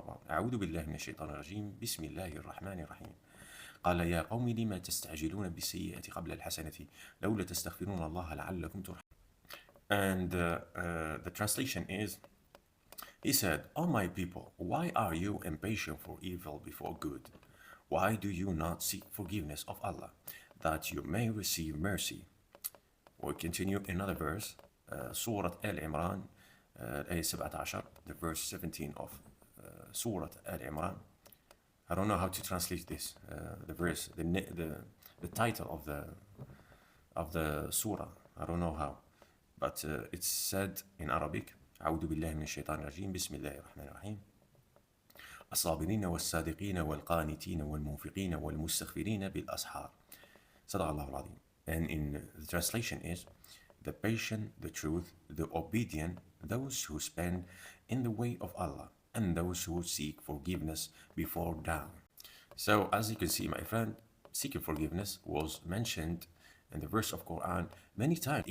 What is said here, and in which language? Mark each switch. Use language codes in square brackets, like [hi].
[ar] أعوذ بالله من الشيطان الرجيم. بسم الله الرحمن الرحيم. قال يا قوم لما تستعجلون بالسيئة قبل الحسنة لولا تستغفرون الله لعلكم ترحمون. [en] And the translation is, he said, O my people, why are you impatient for evil before good? Why do you not seek forgiveness of Allah, that you may receive mercy? We'll continue another verse, Surah Al-Imran, Ayah 17, the verse 17 of Surah Al-Imran. I don't know how to translate this, the verse, the title of the surah. I don't know how, but it's said in Arabic. [ar] أعوذ بالله من الشيطان الرجيم. بسم الله الرحمن الرحيم. الصابرين والصادقين والقانتين والمنفقين والمستغفرين بالأسحار. صدق الله العظيم. [en] And in the translation is, the patient, the truth, the obedient, those who spend in the way of Allah, and those who seek forgiveness before dawn. So as you can see, my friend, seeking forgiveness was mentioned in the verse of Quran many times.